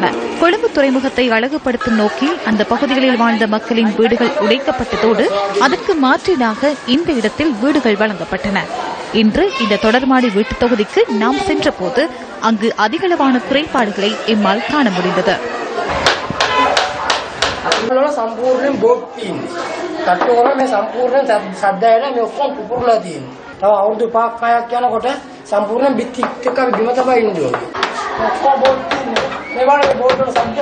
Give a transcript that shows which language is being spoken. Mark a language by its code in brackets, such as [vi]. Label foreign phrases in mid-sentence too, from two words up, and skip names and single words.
[ta] கொழும்பு துறைமுகத்தை அழகுபடுத்தும் நோக்கில் அந்த பகுதிகளில் வாழ்ந்த மக்களின் வீடுகள் உடைக்கப்பட்டதோடு அதற்கு மாற்றீடாக இந்த இடத்தில் வீடுகள் வழங்கப்பட்டன. இன்று இந்த தொடர்மாடி வீட்டுத் தொகுதிக்கு நாம் சென்றபோது அங்கு அதிகளவான குறைபாடுகளை எம்மால் காண முடிந்தது. [si] තට්ටුවල මේ සම්පූර්ණ සද්දයට මේ ඔක්කොම පුපුරලා තියෙනවා. තව අවුරුදු 5ක් යනකොට සම්පූර්ණ බිත්ති එක්ක අපි බිම තබා ඉන්න ඕනේ. ඔක්කොම බෝඩ් තියෙනවා. මේ වගේ බෝඩ් වල සබ්ජෙක්ට්